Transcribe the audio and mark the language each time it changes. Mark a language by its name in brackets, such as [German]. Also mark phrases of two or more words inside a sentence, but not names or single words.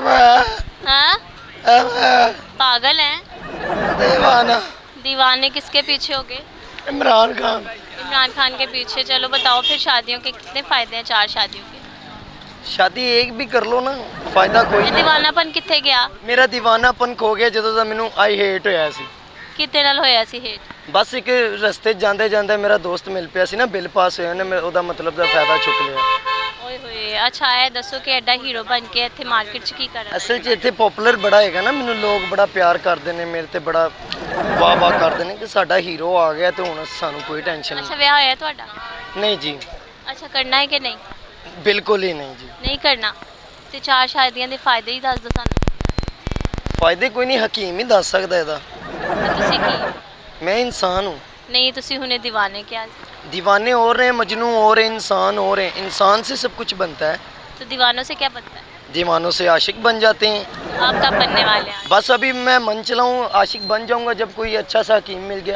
[Hindi] हाँ पागल हैं? दीवाना दीवाने किसके पीछे हो गए? इमरान खान इमरान खान के पीछे। चलो बताओ फिर शादियों के कितने फ़ायदे हैं 4 शादियों के? शादी एक भी कर लो ना फायदा कोई ये नहीं। [Punjabi] ਦੀਵਾਨਾਪਨ ਕਿੱਥੇ ਗਿਆ? ਮੇਰਾ ਦੀਵਾਨਾਪਨ ਖੋ ਗਿਆ ਜਦੋਂ ਦਾ ਮੈਨੂੰ [English] I hate [Punjabi] ਹੋਇਆ ਸੀ। ਕਿਤਨੇ ਨਾਲ ਹੋਇਆ ਸੀ ਹੇਟ? ਬਸ ਇੱਕ ਰਸਤੇ ਜਾਂਦੇ ਜਾਂਦੇ ਮੇਰਾ ਦੋਸਤ ਮਿਲ ਪਿਆ ਸੀ ਨਾ, ਬਿੱਲ ਪਾਸ ਹੋਇਆ ਨੇ ਉਹਦਾ ਮਤਲਬ ਦਾ ਫਾਇਦਾ ਚੁੱਕ ਲਿਆ। ਓਏ ਹੋਏ, ਅੱਛਾ ਹੈ ਦੱਸੋ ਕਿ ਐਡਾ ਹੀਰੋ ਬਣ ਕੇ ਇੱਥੇ ਮਾਰਕੀਟ 'ਚ ਕੀ ਕਰ? ਅਸਲ 'ਚ ਇੱਥੇ ਪਪੂਲਰ ਬੜਾ ਹੈਗਾ ਨਾ, ਮੈਨੂੰ ਲੋਕ ਬੜਾ ਪਿਆਰ ਕਰਦੇ ਨੇ, ਮੇਰੇ ਤੇ ਬੜਾ ਵਾਹ ਵਾਹ ਕਰਦੇ ਨੇ ਕਿ ਸਾਡਾ ਹੀਰੋ ਆ ਗਿਆ ਤੇ ਹੁਣ ਸਾਨੂੰ ਕੋਈ ਟੈਨਸ਼ਨ ਅੱਛਾ ਬਿਆਹ ਹੋਇਆ ਤੁਹਾਡਾ? ਨਹੀਂ ਜੀ, [Hindi] अच्छा करना है कि नहीं? [Punjabi] ਬਿਲਕੁਲ ਹੀ ਨਹੀਂ ਜੀ। ਨਹੀਂ ਕਰਨਾ ਤੇ 4 ਸ਼ਾਦੀਆਂ ਦੇ ਫ਼ਾਇਦੇ ਹੀ ਦੱਸ ਦੋ ਸਾਨੂੰ। ਫਾਇਦੇ ਕੋਈ ਨਹੀਂ, ਹਕੀਮ ਹੀ ਦੱਸ ਸਕਦਾ ਇਹਦਾ। ਤੇ ਤੁਸੀਂ ਕੀ? [Hindi] मैं इंसान हूँ। [Punjabi] ਨਹੀਂ ਤੁਸੀਂ ਹੁਣੇ ਦੀਵਾਨੇ ਕਿਆ? [Hindi] दीवाने और हैं, मजनू और हैं, इंसान और हैं। इंसान से सब कुछ बनता है, तो दीवानों से क्या बनता है? दीवानों से आशिक बन जाते हैं। आप कब बनने वाले हैं? बस अभी मैं मन चलाऊँ आशिक बन जाऊँगा जब कोई अच्छा सा हकीम मिल गया।